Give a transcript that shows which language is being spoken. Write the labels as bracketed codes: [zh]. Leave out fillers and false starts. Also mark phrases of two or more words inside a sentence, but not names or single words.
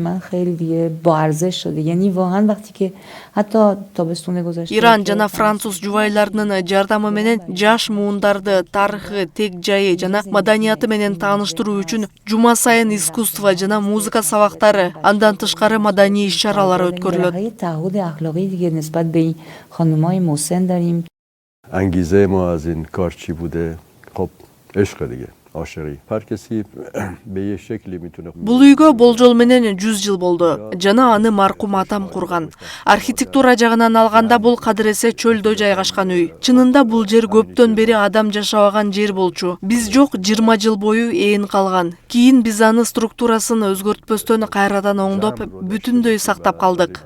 [ky] Иран жана француз жубайларынын жардамы менен жаш муундарды тарыхы, тег жайы жана маданияты менен тааныштыруу үчүн жума сайын искусство жана музыка сабактары, андан тышкары маданий иш-чаралар өткөрүлөт. [fa] انگیزه ما از این کار چی بوده؟ خب عشق دیگه. [ky] Бул үйгө болжол менен 100 жыл болду. Жана аны маркум атам курган. Архитектура жагынан алганда бул кадыресе чөлдө жайгашкан үй. Чынында бул жер көптөн бери адам жашабаган жер болчу. Биз жок 20 жыл бою ээн калган. Кийин биз аны структурасын өзгөртпөстөн кайрадан оңдоп, бүтүндөй сактап калдык.